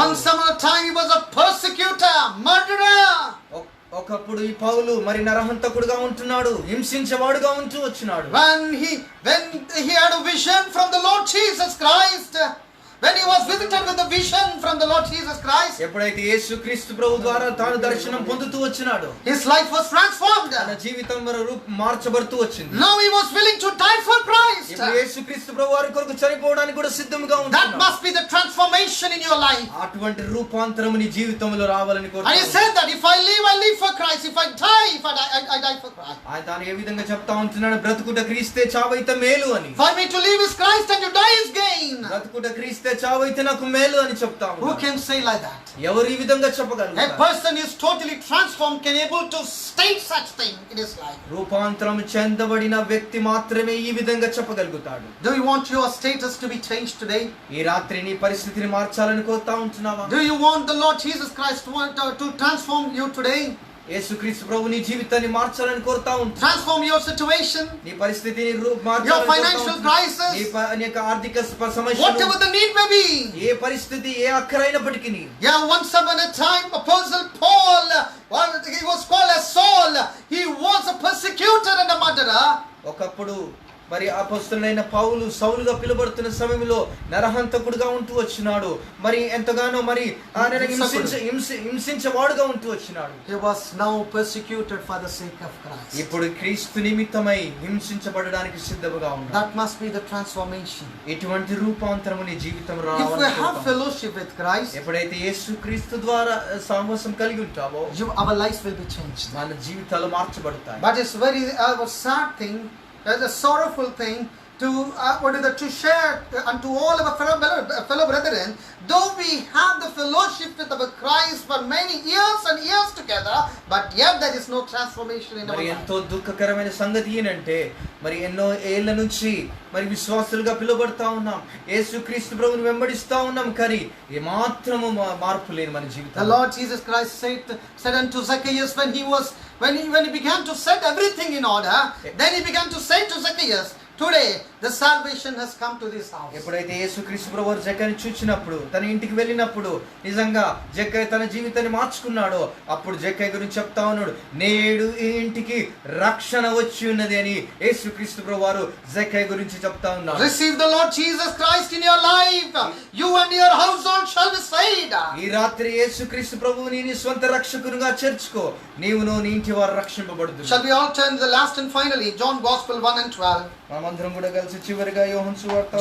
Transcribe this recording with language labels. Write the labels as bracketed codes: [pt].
[en] Once upon a time he was a persecutor, murderer. [te] ఒకప్పుడు ఈ పౌలు మరి నరహంతకుడుగా ఉంటున్నాడు, హింసించేవాడుగా ఉంటూ వచ్చినాడు. [en] When he had a vision from the Lord Jesus Christ, when he was visited with a vision from the Lord Jesus Christ, [te] ఎప్పుడైతే యేసుక్రీస్తు ప్రభు ద్వారా తాను దర్శనం పొందుతూ వచ్చినాడు, [en] his life was transformed. [te] తన జీవితం మార్చబడుతూ వచ్చింది. [en] Now he was willing to die for Christ. [te] ఇప్పుడు యేసుక్రీస్తు ప్రభు వారి కొరకు చనిపోవడానికి కూడా సిద్ధంగా [en] That [te] ఉన్నాడు. [en] must be the transformation in your life. [te] అటువంటి రూపాంతరం నీ జీవితంలో రావాలని [en] And he [te] కోరుతున్నాడు. [en] said that if I live for Christ. If I die, I die for Christ. [te] ఆయన తాను ఏ విధంగా చెప్తా ఉంటున్నాడు, బ్రతుకుట క్రీస్తే చావైతే మేలు అని. [en] For me to live is Christ and to die is gain. [te] బ్రతుకుట క్రీస్తే చావైతే నాకు మేలు అని చెప్తా [en] Who [te] ఉన్నాడు. [en] can say like that? [te] ఎవరు ఈ విధంగా [en] A [te] చెప్పగలరు? [en] person is totally transformed, can able to state such thing in his life. [te] రూపాంతరం చెందబడిన వ్యక్తి మాత్రమే ఈ విధంగా చెప్పగలుగుతాడు. [en] Do you want your status to be changed today? [te] ఈ రాత్రి నీ పరిస్థితిని మార్చాలని కోరుతా ఉంటున్నావా? [en] Do you want the Lord Jesus Christ to transform you today? [te] యేసుక్రీస్తు ప్రభు నీ జీవితాన్ని మార్చాలని కోరుతా ఉంటున్నాడు. [en] Transform your situation, [te] నీ పరిస్థితిని [en] your financial crisis, [te] నీ యొక్క ఆర్థిక సమస్యలు, [en] whatever the need may be. [te] ఏ పరిస్థితి ఏ అక్కరైనప్పటికీ. [en] Yeah, once upon a time, Apostle Paul, he was called as Saul. He was a persecutor and a murderer. [te] ఒకప్పుడు మరి అపొస్తలుడైన పౌలు సౌలుగా పిలువబడుతున్న సమయంలో నరహంతకుడుగా ఉంటూ వచ్చినాడు. మరి ఎంతగానో మరి ఆయన హింసించేవాడుగా ఉంటూ వచ్చినాడు. [en] He was now persecuted for the sake of Christ. [te] ఇప్పుడు క్రీస్తు నిమిత్తమై హింసించబడడానికి సిద్ధంగా ఉన్నాడు. [en] That must be the transformation. [te] ఇటువంటి రూపాంతరము నీ జీవితంలో [en] If we [te] రావాలని [en] have [te] కోరుతాం. [en] fellowship with Christ, [te] ఎప్పుడైతే యేసుక్రీస్తు ద్వారా సహవాసం కలిగి ఉంటావో [en] our lives will be changed. [te] మన జీవితాలు మార్చబడతాయి. [en] But it's very sad thing, a sorrowful thing to share unto all our fellow brethren, though we have the fellowship with our Christ for many years and years together, but yet there is no transformation in our [te] మరి [en] life. [te] ఎంతో దుఃఖకరమైన సంగతి ఏంటంటే మరి ఎన్నో ఏళ్ల నుంచి మరి విశ్వాసులుగా పిలువబడతా ఉన్నాం, యేసుక్రీస్తు ప్రభువుని వెంబడిస్తా ఉన్నాం, కానీ ఏ మాత్రము మార్పు లేని మన [en] The [te] జీవితం. [en] Lord Jesus Christ said unto Zacchaeus when he began to set everything in order, then he began to say to Zacchaeus, today the salvation has come to this house. [te] ఎప్పుడైతే యేసుక్రీస్తు ప్రభువు జక్కయ్యని చూచినప్పుడు తన ఇంటికి వెళ్ళినప్పుడు నిజంగా జక్కయ్య తన జీవితాన్ని మార్చుకున్నాడో అప్పుడు జక్కయ్య గురించి చెప్తా ఉన్నాడు, నేడు ఈ ఇంటికి రక్షణ వచ్చి ఉన్నది అని యేసుక్రీస్తు ప్రభువారు జక్కయ్య గురించి చెప్తా ఉన్నారు. [en] Receive the Lord Jesus Christ in your life. You and your household shall be saved. [te] ఈ రాత్రి యేసుక్రీస్తు ప్రభువుని నీ స్వంత రక్షకునిగా చేర్చుకో, నీవును నీ ఇంటి వారు రక్షింపబడుదురు. [en] Shall we all turn to the last and finally John Gospel 1 and 12. [te] మనమందరం కూడా కలిసి చివరిగా యోహాను సువార్త